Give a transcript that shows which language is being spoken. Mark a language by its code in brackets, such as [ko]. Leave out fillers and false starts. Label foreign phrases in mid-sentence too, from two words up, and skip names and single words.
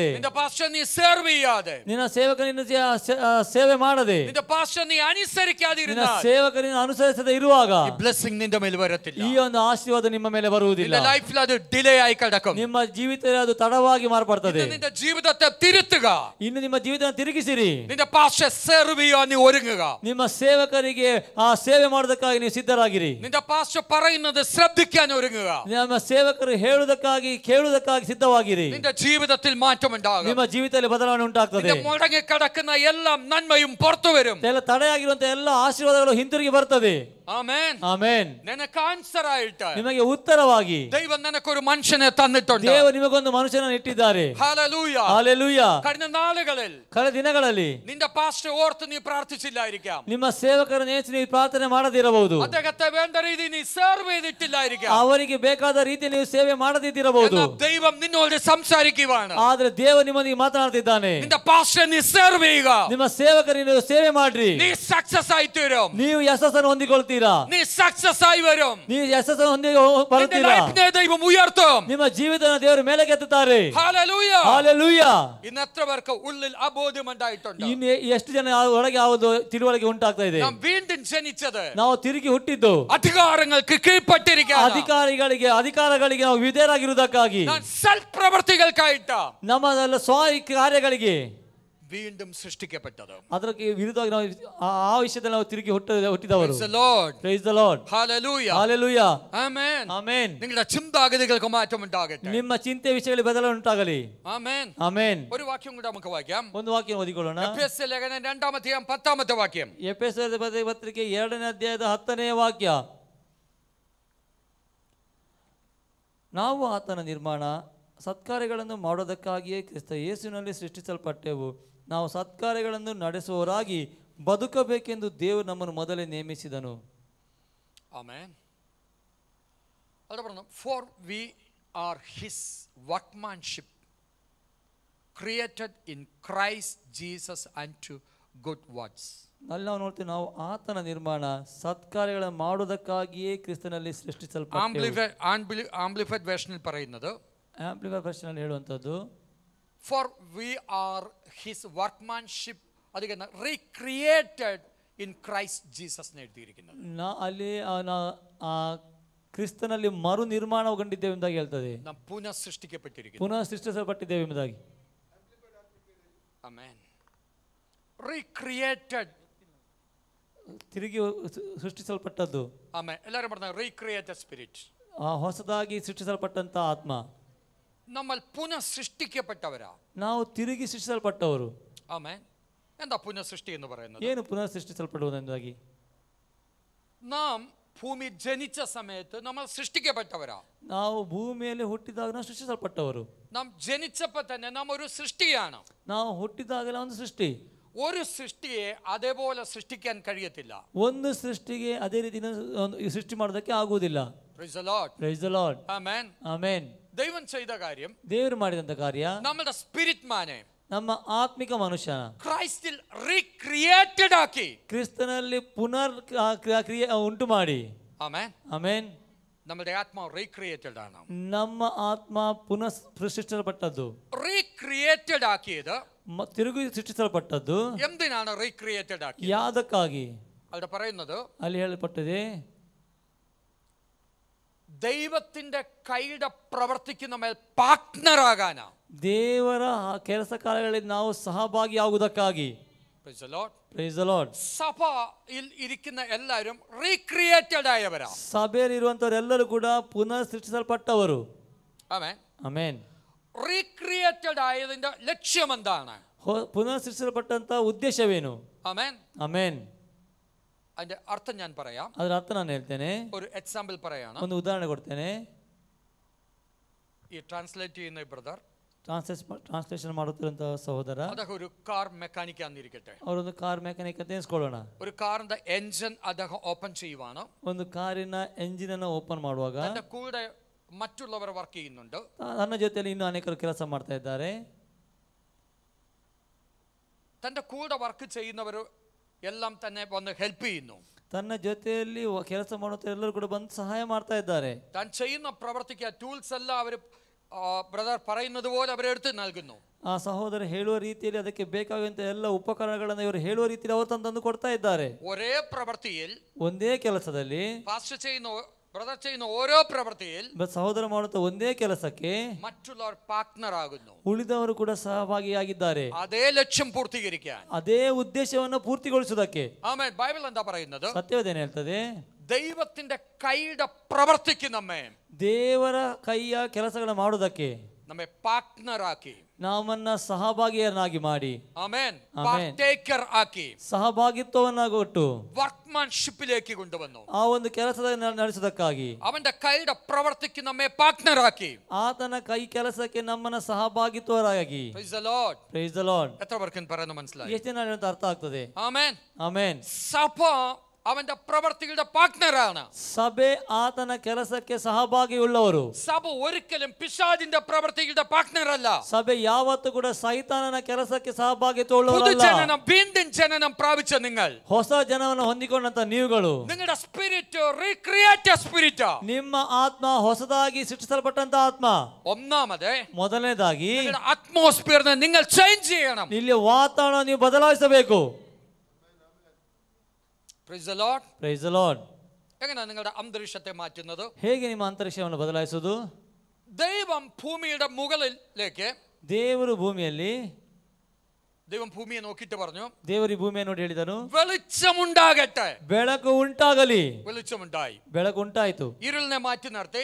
[ml] നിന്റെ പാസ്റ്റർ നീ സെർവ് ചെയ്യാതെ, [kn] ನಿನ್ನ ಸೇವಕನಿಂದ ಸೇವೆ ಮಾಡದೆ, [ml] നിന്റെ പാസ്റ്റർ നീ [kn] ನಿನ್ನ [ml] അനുസരിക്കാതിരുന്നാൽ [kn] ಸೇವಕರನ್ನು ಅನುಸರಿಸದೆ ಇರುವಾಗ ಈ ಬ್ಲೆಸ್ಸಿಂಗ್ ನಿന്റെ ಮೇಲೆ ಬರುತ್ತಿಲ್ಲ. ಈ ಒಂದು ಆಶೀರ್ವಾದ ನಿಮ್ಮ ಮೇಲೆ ಬರುವುದಿಲ್ಲ. [ml] നിന്റെ ലൈഫിൽ അത് ഡിലേ ആയി കിടക്കും. [kn] ನಿಮ್ಮ ಜೀವಿತದಲ್ಲಿ ಅದು ತಡವಾಗಿ ಮಾರ್ಪಡ್ತದೆ. [ml] നിന്റെ ജീവിതത്തെ തിരുത്തുക. [kn] ಇನ್ನು ನಿಮ್ಮ ಜೀವಿತ ತಿರುಗಿಸಿರಿ. [ml] നിന്റെ പാസ്റ്റർ സെർവ് ചെയ്യാൻ നീ ഒരുങ്ങുക. [kn] ನಿಮ್ಮ ಸೇವಕರಿಗೆ ಆ ಸೇವೆ ಮಾಡೋದಕ್ಕಾಗಿ ನೀವು ಸಿದ್ಧರಾಗಿರಿ. [ml] നിന്റെ പാസ്റ്റർ പറയുന്നത് ശ്രദ്ധിക്കാൻ ഒരുങ്ങുക. [kn] ನಿಮ್ಮ ಸೇವಕರು ಹೇಳುವುದಕ್ಕಾಗಿ ಕೇಳುವುದಕ್ಕಾಗಿ ಸಿದ್ಧವಾಗಿರಿ. [ml] നിന്റെ ജീവിതത്തിൽ മാറ്റമുണ്ടാകും. [kn] ನಿಮ್ಮ ಜೀವಿತದಲ್ಲಿ ಬದಲಾವಣೆ ಉಂಟಾಗ್ತದೆ. [ml] നിന്റെ മുടങ്ങി കിടക്കുന്ന എല്ലാ നന്മയും പുറത്തു വരും. [kn] ತಡೆಯಾಗಿರುವಂತಹ ಎಲ್ಲ ಆಶೀರ್ವಾದಗಳು ಹಿಂತಿರುಗಿ ಬರ್ತದೆ. [ml] ആമേൻ. [kn] ಆಮೆನ್. [ml] നിനക്ക് ആൻസർ ആയിട്ട് [kn] ನಿಮಗೆ ಉತ್ತರವಾಗಿ [ml] ദൈവം നിനക്കൊരു മനുഷ്യനെ തന്നിട്ടുണ്ട്. [kn] ದೇವರು ನಿಮಗೊಂದು ಮನುಷ್ಯನನ್ನು ಇಟ್ಟಿದ್ದಾರೆ. [ml] ഹല്ലേലൂയ. [kn] ಹಲ್ಲೆಲೂಯ. [ml] കഴിഞ്ഞ നാളുകളിൽ [kn] ಕಳೆದ ದಿನಗಳಲ್ಲಿ [ml] നിന്റെ പാസ്റ്റർ ഓർത്ത് നീ പ്രാർത്ഥിച്ചില്ലായിരിക്കാം. [kn] ನಿಮ್ಮ ಸೇವಕರ ನೇಚು ನೀವು ಪ್ರಾರ್ಥನೆ ಮಾಡದಿರಬಹುದು. [ml] അദ്ദേഹത്തെ വേണ്ട രീതിയിൽ നീ സെർവ് ചെയ്തിട്ടില്ലായിരിക്കാം. [kn] ಅವರಿಗೆ ಬೇಕಾದ ರೀತಿ ನೀವು ಸೇವೆ ಮಾಡದಿದ್ದಿರಬಹುದು. [ml] ദൈവം നിന്നോട് സംസാരിക്കുകയാണ്. [kn] ಆದ್ರೆ ದೇವರು ನಿಮ್ಮೊಂದಿಗೆ ಮಾತನಾಡ್ತಿದ್ದಾನೆ. [ml] നിന്റെ പാസ്റ്റർ നീ സെർവ് ചെയ്യുക. [kn] ನಿಮ್ಮ ಸೇವಕರಿಗೆ ನೀವು ಸೇವೆ ಮಾಡ್ರಿ. [ml] നീ സക്സസ് ആയി തീരും. [kn] ನೀವು ಯಶಸ್ಸನ್ನು ಹೊಂದಿಕೊಳ್ತೀರಾ. [ml] നീ [kn] ಸಕ್ಸಸ್ ಆಗಿ [ml] വരും. [kn] ನೀವು ಯಶಸ್ಸನ್ನು ಹೊಂದಿ ಬರುತ್ತೀರಾ. [ml] ദൈവം ഉയർത്തും. [kn] ನಿಮ್ಮ ಜೀವಿತನ ದೇವರು ಮೇಲಕ್ಕೆ ಎತ್ತುತ್ತಾರೆ. [ml] ഹല്ലേലൂയ. [kn] ಹಲ್ಲೆಲೂಯ. [ml] ഇന്ന് എത്ര പേർക്ക് ഉള്ളിൽ അബോധം ഉണ്ടായിട്ടുണ്ട്? [kn] ಇನ್ನು ಎಷ್ಟು ಜನ ಒಳಗೆ ಯಾವುದು ತಿಳುವಳಿಕೆ ಉಂಟಾಗ್ತಾ ಇದೆ? [ml] നാം വീണ്ടും ജനിച്ചത്, [kn] ನಾವು ತಿರುಗಿ ಹುಟ್ಟಿದ್ದು [ml] അധികാരങ്ങൾക്ക് കീഴ്പ്പെട്ടിരിക്കുക, [kn] ಅಧಿಕಾರಗಳಿಗೆ ನಾವು ವಿಧೇಯರಾಗಿರುವುದಕ್ಕಾಗಿ, [ml] സൽപ്രവർത്തികൾക്കായിട്ട് [kn] ನಮ್ಮದೆಲ್ಲ ಸ್ವ ಕಾರ್ಯಗಳಿಗೆ [ml] വീണ്ടും സൃഷ്ടിക്കപ്പെട്ടത്. [kn] ಅದಕ್ಕೆ ವಿರುದ್ಧವಾಗಿ ನಾವು ಆ ವಿಷಯದಲ್ಲಿ ನಾವು ತಿರುಗಿ ಹುಟ್ಟಿದವರು. [en] Praise the Lord. Praise the Lord. Hallelujah. Hallelujah. Amen. Amen. [ml] നിങ്ങളുടെ ചിന്താഗതികൾക്ക് മാറ്റം ഉണ്ടാകട്ടെ. [kn] ನಿಮ್ಮ ಚಿಂತೆ ವಿಷಯಗಳಲ್ಲಿ ಬದಲಾವಣೆ ಉಂಟಾಗಲಿ. [en] Amen. Amen. [ml] ഒരു വാക്യം കൂടെ നമുക്ക് വായിക്കാം. [kn] ಒಂದು ವಾಕ್ಯ ಓದಿಕೊಳ್ಳೋಣ. [ml] എഫെസ്യ ലേഖനം 2-ാം അധ്യായം 10-ാമത്തെ വാക്യം. [kn] ಎಫೆಸದ ಪತ್ರಿಕೆ 2ನೇ ಅಧ್ಯಾಯದ 10ನೇ ವಾಕ್ಯ. ನಾವು ಆತನ ನಿರ್ಮಾಣ ಸತ್ಕಾರ್ಯಗಳನ್ನು ಮಾಡೋದಕ್ಕಾಗಿಯೇ ಕ್ರಿಸ್ತ ಯೇಸುವಿನಲ್ಲಿ ಸೃಷ್ಟಿಸಲ್ಪಟ್ಟೆವು. ನಾವು ಸತ್ಕಾರ್ಯಗಳನ್ನು ನಡೆಸುವವರಾಗಿ ಬದುಕಬೇಕೆಂದು ದೇವರು ನಮ್ಮನ್ನು ಮೊದಲೇ ನೇಮಿಸಿದನು. [ml] ആമേൻ. അവിടെ പറഞ്ഞു, [en] for we are his workmanship created in Christ Jesus unto good works. [kn] ಅಲ್ಲಿ ನಾವು ನೋಡ್ತೀವಿ, ನಾವು ಆತನ ನಿರ್ಮಾಣ ಸತ್ಕಾರ್ಯಗಳನ್ನು ಮಾಡೋದಕ್ಕಾಗಿಯೇ ಕ್ರಿಸ್ತನಲ್ಲಿ ಸೃಷ್ಟಿಸಲ್ಪಟ್ಟೆವು. [en] amplified version [ml] പറയുന്നത്, [en] amplified version [kn] ಹೇಳುವಂಥದ್ದು, [en] for we are his workmanship, ಅದಕ್ಕೆ recreated in Christ Jesus ಎഴുതിയിരിക്കുന്നത്. [kn] ಅಲ್ಲಿ ಕ್ರಿಸ್ತನಲ್ಲಿ ಮರು ನಿರ್ಮಾಣಗೊಂಡಿದ್ದೇವೆ ಎಂಬುದಾಗಿ ಹೇಳ್ತದೆ. ನಾವು ಪುನಃ ಸೃಷ್ಟಿಸಲ್ಪಟ್ಟಿದ್ದೇವೆ, ಪುನಃ ಸೃಷ್ಟಿಸಲ್ಪಟ್ಟಿದ್ದೇವೆ ಎಂಬುದಾಗಿ. ಆಮೆನ್. recreated, ತಿರುಗಿ ಸೃಷ್ಟಿಸಲ್ಪಟ್ಟದ್ದು. ಆಮೆನ್. ಎಲ್ಲರೂ ಮಾಡ್ತಾರೆ [en] recreated spirit. [kn] ಹೊಸದಾಗಿ ಸೃಷ್ಟಿಸಲ್ಪಟ್ಟಂತ ಆತ್ಮ. [ml] നമ്മൾ പുനഃ സൃഷ്ടിക്കപ്പെട്ടവരാ. [kn] ನಾವು ತಿರುಗಿ ಸೃಷ್ಟಿಸಲ್ಪಟ್ಟವರು. [ml] ആമേൻ. എന്താ പുനഃ സൃഷ്ടി എന്ന് പറയുന്നത്? [kn] ಏನು ಪುನಃ ಸೃಷ್ಟಿಸಲ್ಪಡುವುದೆಂಬುದಾಗಿ? [ml] നാം ഭൂമി ജനിച്ച സമയത്ത് നമ്മൾ സൃഷ്ടിക്കപ്പെട്ടവരാ. [kn] ನಾವು ಭೂಮಿಯಲ್ಲಿ ಹುಟ್ಟಿದಾಗ ನಾವು ಸೃಷ್ಟಿಸಲ್ಪಟ್ಟವರು. [ml] നാം ജനിച്ചപ്പോൾ തന്നെ നാം ഒരു സൃഷ്ടിയാണ്. [kn] ನಾವು ಹುಟ್ಟಿದಾಗಲೇ ಒಂದು ಸೃಷ್ಟಿ. [ml] ഒരു സൃഷ്ടിയെ അതേപോലെ സൃഷ്ടിക്കാൻ കഴിയത്തില്ല. [kn] ಒಂದು ಸೃಷ್ಟಿಗೆ ಅದೇ ರೀತಿ ಸೃಷ್ಟಿ ಮಾಡೋದಕ್ಕೆ ಆಗುವುದಿಲ್ಲ. [en] Praise the Lord. Praise the Lord. [ml] ആമേൻ. [kn] ಆಮೆನ್. [ml] ദൈവം ചെയ്ത കാര്യം, [kn] ದೇವರು ಮಾಡಿದಂತ ಕಾರ್ಯ, [ml] നമ്മുടെ [en] spirit man, [kn] ನಮ್ಮ ಆತ್ಮಿಕ ಮನುಷ್ಯನ [ml] ക്രൈസ്റ്റിൽ റീക്രിയേറ്റഡ് ആക്കി, [kn] ಕ್ರಿಸ್ತನಲ್ಲಿ ಪುನರ್ ಕ್ರಿಯೆ ಉಂಟು ಮಾಡಿ. [ml] ആമേൻ. [kn] ಆಮೆನ್. [ml] നമ്മുടെ ആത്മാവ് റീക്രിയേറ്റഡ് ആണ്. [kn] ನಮ್ಮ ಆತ್ಮ ಪುನಃ ಸೃಷ್ಟಿಸಲ್ಪಟ್ಟದ್ದು. [ml] റീക്രിയേറ്റഡ് ആക്കിയത്, [kn] ತಿರುಗಿ ಸೃಷ್ಟಿಸಲ್ಪಟ್ಟದ್ದು. [ml] എന്തിനാണ് റീക്രിയേറ്റഡ് ആക്കിയത്? [kn] ಯಾವುದಕ್ಕಾಗಿ? [ml] അവിടെ പറയുന്നത്, [kn] ಅಲ್ಲಿ ಹೇಳಲ್ಪಟ್ಟಿದೆ, [ml] ദൈവത്തിന്റെ കൈയുടെ പ്രവർത്തിക്ക് നമ്മൾ പാർട്ട്ണറാകാനാ. [kn] ದೇವರ ಕೆಲಸ ಕಾರ್ಯಗಳಲ್ಲಿ ನಾವು ಸಹಭಾಗಿಯಾಗುವುದಕ್ಕಾಗಿ. [en] Praise the Lord. Praise the Lord. [ml] സഭയിൽ ഇരിക്കുന്ന എല്ലാവരും റീക്രിയേറ്റഡ് ആയവരാ. [kn] ಸಭೆಯಲ್ಲಿ ಇರುವಂತವರೆಲ್ಲರೂ ಕೂಡ ಪುನಃ ಸೃಷ್ಟಿಸಲ್ಪಟ್ಟವರು. [ml] ആമേൻ. [kn] ಆಮೆನ್. [ml] റീക്രിയേറ്റഡ് ആയതിന്റെ ലക്ഷ്യം എന്താണ്? [kn] ಪುನಃ ಸೃಷ್ಟಿಸಲ್ಪಟ್ಟಂತ ಉದ್ದೇಶವೇನು? [ml] ആമേൻ. [kn] ಆಮೆನ್. [ml] അതിന്റെ അർത്ഥം ഞാൻ പറയാം. [kn] ಅದರ ಅರ್ಥ ನಾನು ಹೇಳ್ತೇನೆ. [ml] ഒരു എക്സാമ്പിൾ പറയാണ്. [kn] ಒಂದು ಉದಾಹರಣೆ ಕೊಡ್ತೇನೆ. [ml] ഈ ട്രാൻസ്ലേറ്റ് ചെയ്യുന്ന ബ്രദർ, [kn] ಟ್ರಾನ್ಸ್ಲೇಷನ್ ಮಾಡುತ್ತಿರುವಂತಹ ಸಹೋದರ, [ml] അദ്ദേഹം ഒരു [en] car mechanic [ml] ആന്നിരിക്കട്ടെ. [kn] ಅವರೊಂದು [en] car mechanic [kn] ಅಂತ ಎನ್ಸ್ಕೊಳ್ಳೋಣ. [ml] ഒരു കാറിന്റെ എഞ്ചിൻ അദ്ദേഹം ഓപ്പൺ ചെയ്യുവാണ്. [kn] ಒಂದು ಕಾರಿನ ಎಂಜಿನ್ ಅನ್ನು ಓಪನ್ ಮಾಡುವಾಗ [ml] തന്റെ കൂടെ മറ്റുള്ളവർ വർക്ക് ചെയ്യുന്നുണ്ട്. [kn] ನನ್ನ ಜೊತೆಯಲ್ಲಿ ಇನ್ನೂ ಅನೇಕರು ಕೆಲಸ ಮಾಡ್ತಾ ಇದ್ದಾರೆ. [ml] തന്റെ കൂടെ വർക്ക് ചെയ്യുന്നവർ എല്ലാം തന്നെ വന്ന് ഹെൽപ്പ് ചെയ്യുന്നു. [kn] ತನ್ನ ಜೊತೆಯಲ್ಲಿ ಕೆಲಸ ಮಾಡುತ್ತ ಎಲ್ಲರೂ ಕೂಡ ಬಂದು ಸಹಾಯ ಮಾಡ್ತಾ ಇದ್ದಾರೆ. [ml] താൻ ചെയ്യുന്ന പ്രവർത്തിക്ക് ടൂൾസ് എല്ലാം അവർ ബ്രദർ പറയുന്നത് പോലെ അവരെടുത്ത് നൽകുന്നു. [kn] ಆ ಸಹೋದರ ಹೇಳುವ ರೀತಿಯಲ್ಲಿ ಅದಕ್ಕೆ ಬೇಕಾಗುವಂತ ಎಲ್ಲ ಉಪಕರಣಗಳನ್ನು ಇವರು ಹೇಳುವ ರೀತಿಯಲ್ಲಿ ಅವರು ತಂದು ಕೊಡ್ತಾ ಇದ್ದಾರೆ. [ml] ഒരേ പ്രവൃത്തിയിൽ [kn] ಒಂದೇ ಕೆಲಸದಲ್ಲಿ [ml] പാസ്റ്റർ ചെയ്യുന്ന ബ്രദർ ചെയ്യുന്ന ഓരോ പ്രവൃത്തിയിൽ [kn] ಸಹೋದರ ಮಾಡುತ್ತಾ ಒಂದೇ ಕೆಲಸಕ್ಕೆ [ml] മറ്റുള്ളവർ പാർട്ട്ണർ ആകുന്നു. [kn] ಉಳಿದವರು ಕೂಡ ಸಹಭಾಗಿಯಾಗಿದ್ದಾರೆ [ml] അതേ ലക്ഷ്യം പൂർത്തീകരിക്കാൻ, [kn] ಅದೇ ಉದ್ದೇಶವನ್ನು ಪೂರ್ತಿಗೊಳಿಸುವುದಕ್ಕೆ. [ml] ആമേൻ. ബൈബിൾ എന്താ പറയുന്നത്? [kn] ಸತ್ಯವೇದೇನು ಹೇಳ್ತದೆ? [ml] ദൈവത്തിന്റെ കൈയുടെ പ്രവൃത്തിക്ക് നമ്മെ, [kn] ದೇವರ ಕೈಯ ಕೆಲಸಗಳನ್ನು ಮಾಡುವುದಕ್ಕೆ [ml] നമ്മെ പാർട്ട്ണർ ആക്കി, [kn] ನಮ್ಮನ್ನ ಸಹಭಾಗಿಯನ್ನಾಗಿ ಮಾಡಿ, [ml] ആമേൻ, ആമേൻ, പാർട്ടേക്കർ ആക്കി, [kn] ಸಹಭಾಗಿತ್ವವನ್ನಾಗಿ ಕೊಟ್ಟು [ml] വർക്ക്മാൻഷിപ്പിലേക്ക് കൊണ്ടുവന്നു. [kn] ಆ ಒಂದು ಕೆಲಸದ ನಡೆಸುವುದಕ್ಕಾಗಿ [ml] അവന്റെ കൈയുടെ പ്രവൃത്തിക്ക് നമ്മെ പാർട്ട്ണർ ആക്കി, [kn] ಆತನ ಕೈ ಕೆಲಸಕ್ಕೆ ನಮ್ಮನ್ನ ಸಹಭಾಗಿತ್ವರಾಗಿ. [en] Praise the Lord. Praise the Lord. [ml] എത്ര പേർക്ക് പറയുന്നത് മനസ്സിലായി? [kn] ಎಷ್ಟು ಜನ ಅಂತ ಅರ್ಥ ಆಗ್ತದೆ? [ml] ആമേൻ. [kn] ಆಮೆನ್. [ml] സഭ അവന്റെ പ്രവൃത്തികളുടെ പാർട്ട്ണറാണ്. [kn] ಸಭೆ ಆತನ ಕೆಲಸಕ್ಕೆ ಸಹಭಾಗಿಯುಳ್ಳವರು. [ml] സഭ ഒരിക്കലും പിശാചിന്റെ പ്രവൃത്തികളുടെ പാർട്ട്ണർ അല്ല. [kn] ಸಭೆ ಯಾವತ್ತೂ ಕೂಡ ಸೈತಾನನ ಕೆಲಸಕ್ಕೆ ಸಹಭಾಗಿತ್ವವುಳ್ಳವರಲ್ಲ. [ml] പുതുജനനം, വീണ്ടും ജനനം പ്രാപിച്ച നിങ്ങൾ, [kn] ಹೊಸ ಜನವನ್ನು ಹೊಂದಿಕೊಂಡಂತ ನೀವುಗಳು, [ml] നിങ്ങളുടെ [en] spirit recreate spirit, [kn] ನಿಮ್ಮ ಆತ್ಮ ಹೊಸದಾಗಿ ಸೃಷ್ಟಿಸಲ್ಪಟ್ಟಂತ ಆತ್ಮ. [ml] ഒന്നാമത് [kn] ಮೊದಲನೇದಾಗಿ [ml] നിങ്ങളുടെ അറ്റ്മോസ്ഫിയറിനെ നിങ്ങൾ ചേഞ്ച് ചെയ്യണം. [kn] ಇಲ್ಲಿ ವಾತಾವರಣ ನೀವು ಬದಲಾಯಿಸಬೇಕು. [en] Praise the Lord. Praise the Lord. [ml] എങ്ങനെയാണ് നിങ്ങളുടെ അന്തരീക്ഷത്തെ മാറ്റുന്നത്? [kn] ಹೇಗೆ ನಿಮ್ಮ ಅಂತರಿಕ್ಷವನ್ನು ಬದಲಾಯಿಸುವುದು? [ml] ദൈവം ഭൂമിയുടെ മുകളിലേക്ക്, [kn] ದೇವರು ಭೂಮಿಯಲ್ಲಿ, [ml] ദൈവം ഭൂമിയെ നോക്കിയിട്ട് പറഞ്ഞു, [kn] ದೇವರು ಈ ಭೂಮಿಯನ್ನು ನೋಡಿ ಹೇಳಿದನು, [ml] വെളിച്ചമുണ്ടാകട്ടെ. [kn] ಬೆಳಕು ಉಂಟಾಗಲಿ. [ml] വെളിച്ചമുണ്ടായി. [kn] ಬೆಳಕು ಉಂಟಾಯಿತು. [ml] ഇരുളിനെ മാറ്റി നിർത്തി